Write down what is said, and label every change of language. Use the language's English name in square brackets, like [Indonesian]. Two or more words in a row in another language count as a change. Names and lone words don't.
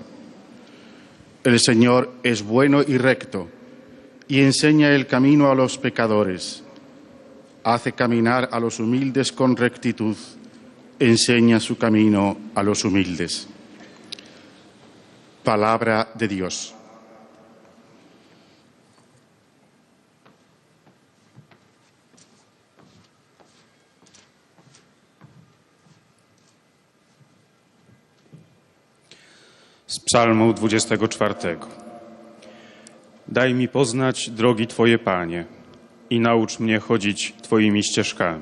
[Spanish] El Señor es bueno y recto, y enseña el camino a los pecadores. Hace caminar a los humildes con rectitud, enseña su camino a los humildes. Palabra de Dios. [Polish] Z Psalmu 24. Daj mi poznać drogi Twoje, Panie, i naucz mnie chodzić Twoimi ścieżkami.